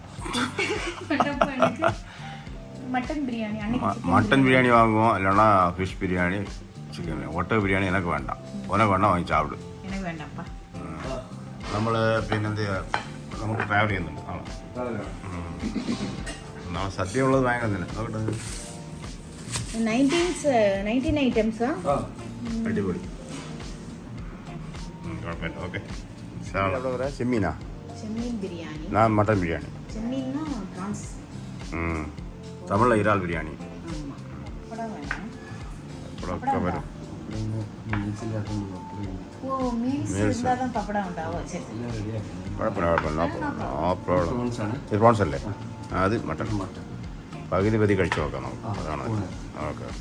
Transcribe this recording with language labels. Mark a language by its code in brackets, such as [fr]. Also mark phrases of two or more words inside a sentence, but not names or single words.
[ta] மட்டன் பிரியாணி வாங்குவோம், இல்லைன்னா ஃபிஷ் பிரியாணி, சிக்கன். ஒட்டக பிரியாணி எனக்கு வேண்டாம். உனக்கு வேண்டாம், வாங்கி சாப்பிடு. எனக்கு வேண்டாம்ப்பா. [ml] നമ്മൾ പിന്നെ നമുക്ക് ട്രാവൽ ചെയ്യുന്നുണ്ട്. നാളെ സദ്യ ഉള്ളത് വാങ്ങുന്നില്ല. 19 ഐറ്റംസാ? അടിപൊളി, കുഴപ്പമില്ല. ഓക്കെ. ചെമ്മീനാ? ചെമ്മീൻ ബിരിയാണി. ഞാൻ മട്ടൻ ബിരിയാണി. [ta] ചെമ്മീன்னா பிரான்ஸ். தமிழில் இறால் பிரியாணி. பப்படா வரும். ஓ, மீல்ஸ் இருந்தால் தான் பப்படா ഉണ്ടാവും. [ml] சரி, കുഴപ്പമില്ല. [en] no problem. [ml] ഇത് പ്രോൺസ് അല്ലേ? അത് മട്ടൺ. പകുതി കഴിച്ചു നോക്കാം നമുക്ക്. അതാണ്. ഓക്കെ.